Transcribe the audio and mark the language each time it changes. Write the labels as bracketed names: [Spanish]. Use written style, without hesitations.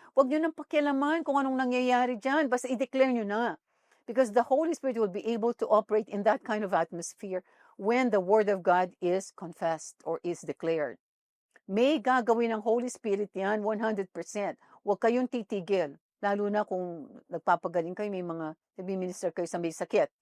[Filipino] Huwag nyo nang pakialaman kung anong nangyayari dyan. Basta i-declare nyo na. [English] Because the Holy Spirit will be able to operate in that kind of atmosphere when the Word of God is confessed or is declared. [Filipino] May gagawin ng Holy Spirit yan 100%. Huwag kayong titigil. Lalo na kung nagpapagaling kayo, may mga nag-minister kayo sa may sakit.